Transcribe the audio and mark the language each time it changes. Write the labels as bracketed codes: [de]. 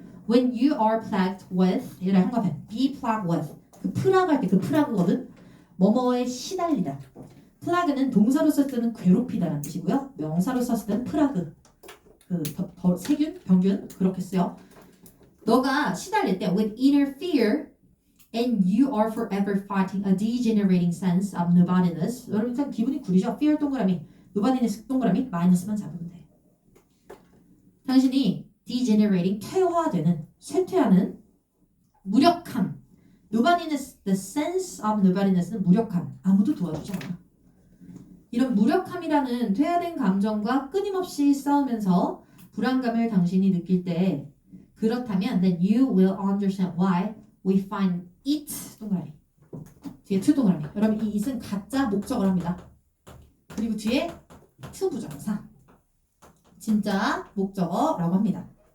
[en] When you are plagued with [ko] 얘를 한꺼번에 [en] be plagued with [ko] 그 플라그 할 때 그 플라그거든. 뭐뭐에 시달리다. 플라그는 동사로 썼을 때는 괴롭히다라는 뜻이고요. 명사로 썼을 때는 플라그 세균, 병균 그렇게 쓰요. 너가 시달릴 때 [en] with inner fear and you are forever fighting a degenerating sense of nobodiness. [ko] 여러분 일단 기분이 구리죠? fear 동그라미, nobodiness 동그라미 마이너스만 잡으면 돼. 당신이 degenerating 퇴화되는, 쇠퇴하는 무력함. [en] nobodiness, the sense of nobodiness는 [ko] 무력함. 아무도 도와주지 않아. 이런 무력함이라는 퇴화된 감정과 끊임없이 싸우면서 불안감을 당신이 느낄 때 그렇다면 [en] then you will understand why we find it [ko] 동그라미 뒤에 to 동그라미. 여러분 이 it은 가짜 목적을 합니다. 그리고 뒤에 to 부정사 진짜 목적어라고 합니다.